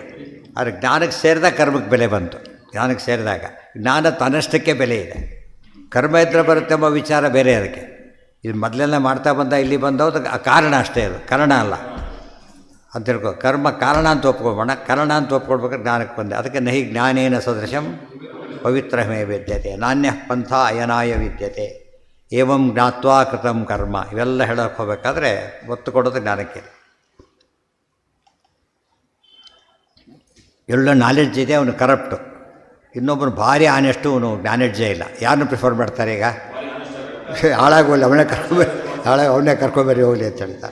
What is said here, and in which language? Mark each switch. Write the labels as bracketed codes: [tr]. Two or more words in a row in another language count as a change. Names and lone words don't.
[kn] ಆದರೆ ಜ್ಞಾನಕ್ಕೆ ಸೇರಿದಾಗ ಕರ್ಮಕ್ಕೆ ಬೆಲೆ ಬಂತು. ಜ್ಞಾನಕ್ಕೆ ಸೇರಿದಾಗ ಜ್ಞಾನ ತನ್ನಷ್ಟಕ್ಕೆ ಬೆಲೆ ಇದೆ. ಕರ್ಮ ಇದ್ದರೆ ಬರುತ್ತೆ ಎಂಬ ವಿಚಾರ ಬೇರೆ. ಅದಕ್ಕೆ ಇದು ಮೊದಲೆಲ್ಲ ಮಾಡ್ತಾ ಬಂದ, ಇಲ್ಲಿ ಬಂದವು ಕಾರಣ ಅಷ್ಟೇ, ಅದು ಕಾರಣ ಅಲ್ಲ ಅಂತ ತಿಳ್ಕೊ. ಕರ್ಮ ಕಾರಣ ಅಂತ ಒಪ್ಕೊಬೋಣ, ಕಾರಣ ಅಂತ ಒಪ್ಕೊಳ್ಬೇಕಾದ್ರೆ ಜ್ಞಾನಕ್ಕೆ ಬಂದೆ. [sa] ಅದಕ್ಕೆ ನಹಿ ಜ್ಞಾನೇನ ಸದೃಶಂ ಪವಿತ್ರಮೇ ವಿದ್ಯತೆ, ನಾಣ್ಯ ಪಂಥ ಅಯನಾಯ ವಿದ್ಯತೆ, ಏವಂ ಜ್ಞಾತ್ವಾ ಕೃತಂ ಕರ್ಮ. [kn] ಇವೆಲ್ಲ ಹೇಳೋಕ್ಕೆ ಹೋಗಬೇಕಾದ್ರೆ ಒತ್ತು ಕೊಡೋದು ಜ್ಞಾನಕ್ಕೆ. ಎಲ್ಲ ನಾಲೆಡ್ಜ್ ಇದೆ, ಅವನು ಕರಪ್ಟು. ಇನ್ನೊಬ್ಬನು ಭಾರಿ ಆನೆಸ್ಟು, ಅವನು ನಾಲೆಡ್ಜೇ ಇಲ್ಲ. ಯಾರನ್ನು ಪ್ರಿಫರ್ ಮಾಡ್ತಾರೆ ಈಗ? ಹಾಳಾಗೋಲ್ಲ, ಅವನೇ ಕರ್ಕೊಂಬರಿ ಹೋಗಲಿ ಅಂತ ಹೇಳ್ತಾರೆ.